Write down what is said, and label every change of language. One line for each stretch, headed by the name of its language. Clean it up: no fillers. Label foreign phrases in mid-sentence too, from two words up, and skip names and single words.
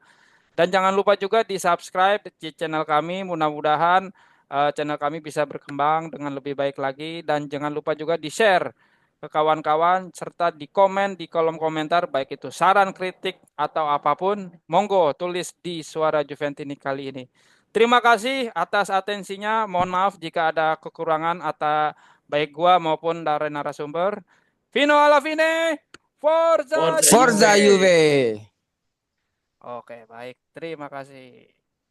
Indonesian: Dan jangan lupa juga di subscribe di channel kami, mudah-mudahan channel kami bisa berkembang dengan lebih baik lagi dan jangan lupa juga di share ke kawan-kawan serta di komen di kolom komentar baik itu saran, kritik atau apapun, monggo tulis di Suara Juventini kali ini. Terima kasih atas atensinya. Mohon maaf jika ada kekurangan atau baik gua maupun dari narasumber.
Italian: Vino alla fine, Forza Forza Forza Juve! Juve. Juve.
Indonesian: Oke, baik. Terima kasih.